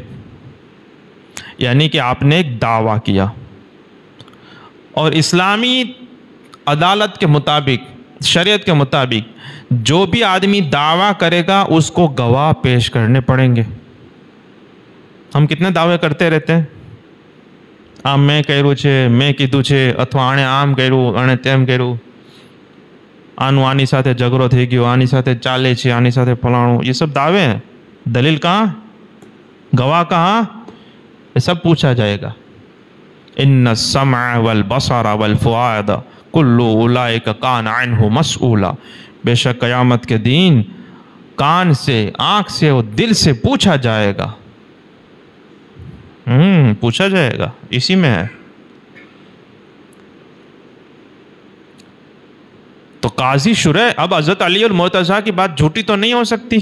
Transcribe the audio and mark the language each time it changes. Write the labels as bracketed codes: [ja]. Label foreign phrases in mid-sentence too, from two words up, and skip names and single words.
[ur] یعنی کہ آپ نے ایک دعویٰ کیا، اور اسلامی عدالت کے مطابق، شریعت کے مطابق جو بھی آدمی دعویٰ کرے گا اس کو گواہ پیش کرنے پڑیں گے. ہم کتنے دعوے کرتے رہتے ہیں، [gu] આમ મેં કર્યું છે, મેં કીધું છે, અથવા આણે આમ કર્યું, આણે તેમ કર્યું, આનું આની સાથે ઝઘડો થઈ ગયો, આની સાથે ચાલે છે, આની સાથે ફલાણું, [ur] یہ سب دعوے ہیں. دلیل کہاں، گواہ کہاں، یہ سب پوچھا جائے گا. [ar] ان السمع والبصر والفؤاد کل اولئک کان عنہ مسئولا. [ur] بے شک قیامت کے دن کان سے، آنکھ سے اور دل سے پوچھا جائے گا. پوچھا جائے گا، اسی میں ہے. تو قاضی شرح، اب حضرت علی المرتضیٰ کی بات جھوٹی تو نہیں ہو سکتی.